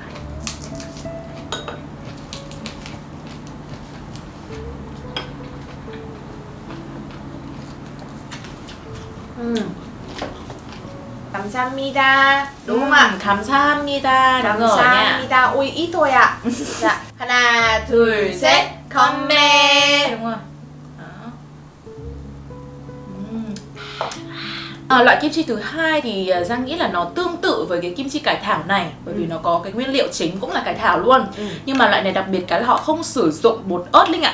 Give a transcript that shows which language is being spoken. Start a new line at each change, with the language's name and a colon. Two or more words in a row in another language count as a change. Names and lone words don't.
Vietnamese: 감사합니다. Đúng không ạ? 감사합니다. Đúng rồi nha. 감사합니다. Ui ít thôi ạ. Dạ.
Korean: 하나, 둘, 셋.
Vietnamese: comment. Đúng rồi. Đó. Loại kim chi thứ hai thì Giang nghĩ là nó tương tự với cái kim chi cải thảo này, bởi vì nó có cái nguyên liệu chính cũng là cải thảo luôn. Nhưng mà loại này đặc biệt cái là họ không sử dụng bột ớt Linh ạ.